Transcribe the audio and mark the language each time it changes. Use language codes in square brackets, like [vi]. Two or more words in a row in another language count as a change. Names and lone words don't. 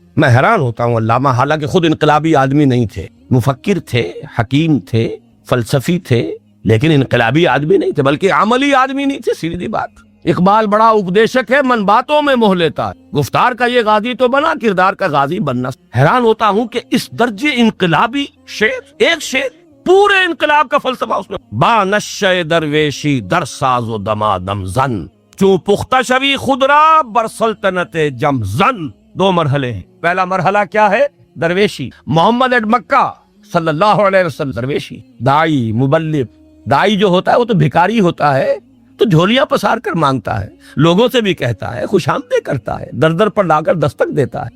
[ur] میں حیران ہوتا ہوں, علامہ حالانکہ خود انقلابی آدمی نہیں تھے, مفکر تھے, حکیم تھے, فلسفی تھے, لیکن انقلابی آدمی نہیں تھے, بلکہ عملی آدمی نہیں تھے. سیدھی بات, اقبال بڑا اپدیشک ہے, من باتوں میں موہ لیتا ہے, گفتار کا یہ غازی تو بنا, کردار کا غازی بننا. حیران ہوتا ہوں کہ اس درجے انقلابی شعر, ایک شعر پورے انقلاب کا فلسفہ اس میں. [fa] با نشہ درویشی در ساز و دمادم زن, چوں پختہ شوی خود را بر سلطنت جم زن. [ur] 2 مرحلے ہیں. پہلا مرحلہ کیا ہے؟ درویشی. محمد ایٹ مکہ [ar] صلی اللہ علیہ وسلم [ur] درویشی. دائی, مبلغ. دائی جو ہوتا ہے وہ تو بھکاری ہوتا ہے, تو جھولیاں پسار کر مانگتا ہے, لوگوں سے بھی کہتا ہے, خوش آمدید کرتا ہے, در در پر لا کر دستک دیتا ہے.